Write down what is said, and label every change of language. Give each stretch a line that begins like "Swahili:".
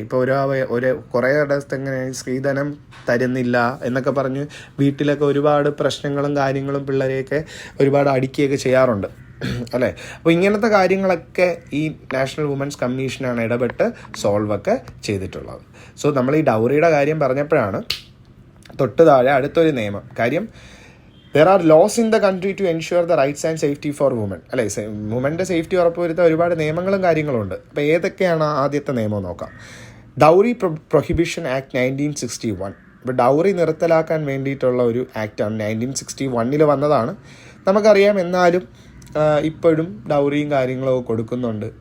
Malayalam: ഇപ്പോൾ കുറേ ഇടത്ത് എങ്ങനെ സ്ത്രീധനം തരുന്നില്ല എന്നൊക്കെ പറഞ്ഞ് വീട്ടിലൊക്കെ ഒരുപാട് പ്രശ്നങ്ങളും കാര്യങ്ങളും പിള്ളേരെയൊക്കെ ഒരുപാട് അടിക്കുകയൊക്കെ ചെയ്യാറുണ്ട്. അല്ലേ? അപ്പോൾ ഇങ്ങനത്തെ കാര്യങ്ങളൊക്കെ ഈ നാഷണൽ വുമൻസ് കമ്മീഷനാണ് ഇടപെട്ട് സോൾവൊക്കെ ചെയ്തിട്ടുള്ളത്. സോ നമ്മൾ ഈ ഡൗറിയുടെ കാര്യം പറഞ്ഞപ്പോഴാണ് തൊട്ട് താഴെ അടുത്തൊരു നിയമം.
English: കാര്യം there are laws in the country to ensure the rights and safety for women.
Malayalam: അല്ലേ, വുമൻ്റെ സേഫ്റ്റി ഉറപ്പുവരുത്താൻ ഒരുപാട് നിയമങ്ങളും കാര്യങ്ങളുണ്ട്. അപ്പോൾ ഏതൊക്കെയാണ് ആദ്യത്തെ നിയമം നോക്കാം. Dowry prohibition act 1961. ഇപ്പോൾ ഡൗറി നിർത്തലാക്കാൻ വേണ്ടിയിട്ടുള്ള ഒരു ആക്റ്റാണ് 1961 വന്നതാണ്. നമുക്കറിയാം, എന്നാലും ഇപ്പോഴും ഡൗറിയും കാര്യങ്ങളൊക്കെ കൊടുക്കുന്നുണ്ട്.